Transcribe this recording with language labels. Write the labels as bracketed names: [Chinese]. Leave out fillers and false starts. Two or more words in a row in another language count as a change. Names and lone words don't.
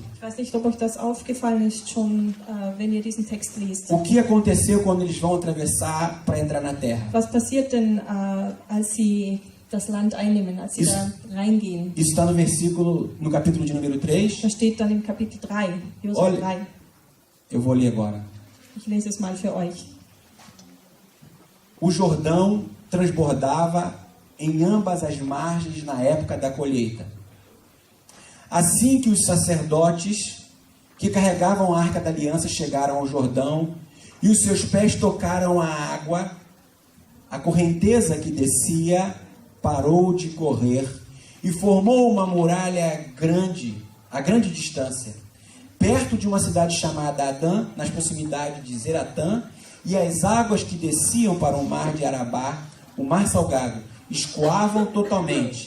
[German] Ich weiß nicht, ob euch das aufgefallen ist schon, wenn ihr diesen Text liest. [Portuguese] O que aconteceu quando eles vão atravessar para entrar na terra? [German] Was passiert denn, als sie das Land einnehmen, als sie da reingehen? [Portuguese] Isso está no capítulo de número 3. [German] Das steht dann im Kapitel 3, Josua [Portuguese] Olha. [German] 3. [Portuguese] Eu vou ler agora. [German] Ich lese es mal für euch. [Portuguese] O Jordão transbordava em ambas as margens na época da colheita. Assim que os sacerdotes que carregavam a arca da aliança chegaram ao Jordão e os seus pés tocaram a água, a correnteza que descia parou de correr e formou uma muralha grande, a grande distância, perto de uma cidade chamada Adã, nas proximidades de Zeratã, e as águas que desciam para o mar de Arabá, o mar salgado, escoavam totalmente.